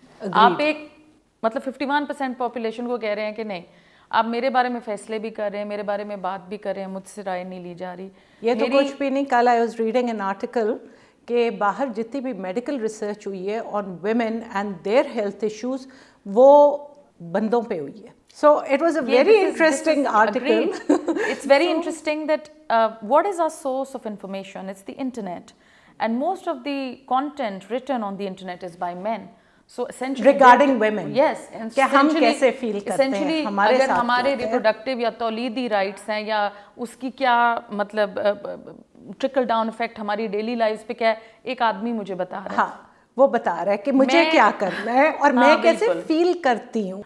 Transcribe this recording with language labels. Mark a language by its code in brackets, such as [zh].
[ur] آپ ایک مطلب 51% پاپولیشن کو کہہ رہے ہیں کہ نہیں آپ میرے بارے میں فیصلے بھی کر رہے ہیں, میرے بارے میں بات بھی کر رہے ہیں, مجھ سے رائے نہیں لی جا رہی. یہ تو کچھ بھی نہیں. کل [en] I was reading an article [ur] کہ باہر جتنی بھی میڈیکل ریسرچ ہوئی ہے [en] on women and their health issues [ur] وہ بندوں پہ ہوئی ہے. [en] So it was a very interesting article. It's very interesting that what is our source of information? It's the internet, and most of the content written on the internet is by men. So essentially regarding women, yes, [ur] کہ ہم کیسے فیل کرتے ہیں, ہمارے اگر ہمارے reproductive یا تولیدی rights ہیں یا اس کی کیا مطلب ٹرکل ڈاؤن افیکٹ ہماری ڈیلی لائف پہ کیا ہے, ایک آدمی مجھے بتا رہا ہے. ہاں وہ بتا رہا ہے کہ مجھے کیا کرنا ہے اور میں کیسے فیل کرتی ہوں.